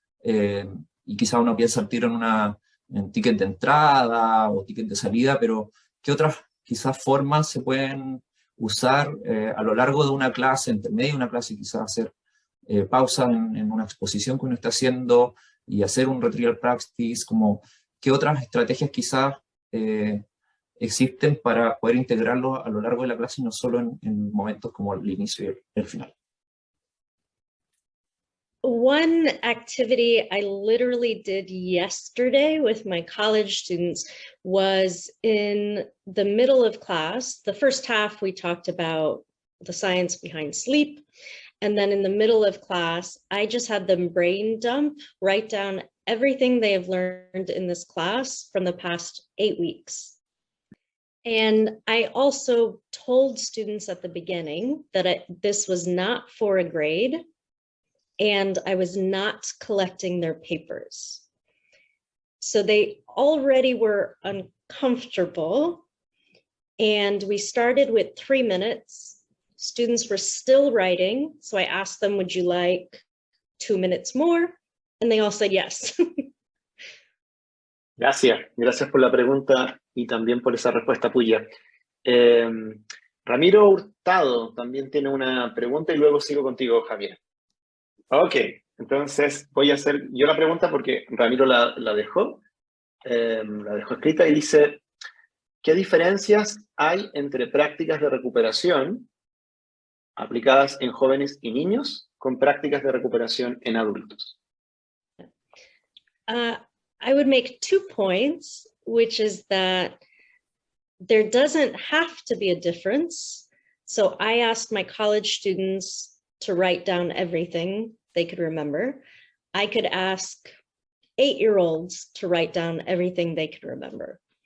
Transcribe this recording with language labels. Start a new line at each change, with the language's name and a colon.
Spanish: Y quizá uno piensa al tiro en ticket de entrada o ticket de salida, pero ¿qué otras quizás formas se pueden usar a lo largo de una clase, entre medio de una clase, quizás hacer pausa en una exposición que uno está haciendo y hacer un retrieval practice, como qué otras estrategias quizás existen para poder integrarlo a lo largo de la clase y no solo en momentos como el inicio y el final.
English: One activity I literally did yesterday with my college students was in the middle of class. The first half, we talked about the science behind sleep. And then in the middle of class, I just had them brain dump, write down everything they have learned in this class from the past 8 weeks. And I also told students at the beginning that this was not for a grade, and I was not collecting their papers. So they already were uncomfortable, and we started with 3 minutes. Students were still writing, so I asked them, would you like 2 minutes more? And they all said yes.
Spanish: Gracias por la pregunta y también por esa respuesta, Pooja. Ramiro Hurtado también tiene una pregunta y luego sigo contigo, Javier. Ok, entonces voy a hacer yo la pregunta porque Ramiro la dejó escrita y dice, ¿qué diferencias hay entre prácticas de recuperación aplicadas en jóvenes y niños con prácticas de recuperación en adultos?
English: I would make 2 points, which is that there doesn't have to be a difference. So I asked my college students to write down everything they could remember. I could ask 8-year-olds to write down everything they could remember.